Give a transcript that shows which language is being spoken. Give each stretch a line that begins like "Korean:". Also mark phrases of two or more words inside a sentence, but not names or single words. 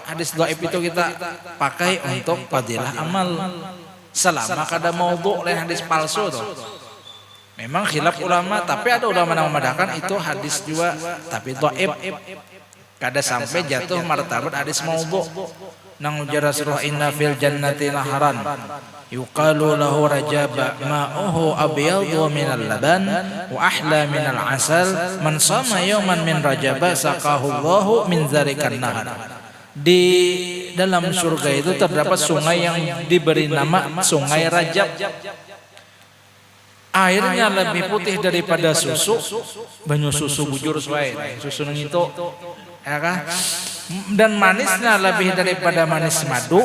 Banjar: Hadis dhaif itu kita pakai untuk fadilah amal. Selama kada maudhu lain hadis palsu tuh. Memang khilaf ulama, tapi ada ulama yang memandangkan itu hadis juga tapi dhaif. Kada sampai jatuh martabat hadis maudhu. Nang ujar Rasulullah,
Arabic: إن في الجنة نهرا يقال له رجب ماؤه أبيض من اللبن وأحلى من العسل من صام يوما من رجب سقاه الله من ذلك النهر.
Banjar: Di dalam surga itu terdapat sungai yang diberi nama Sungai Rajab. Airnya lebih putih daripada susu, banyu susu bujur suai, susu nang itu, ya kan? Dan manisnya lebih daripada manis madu.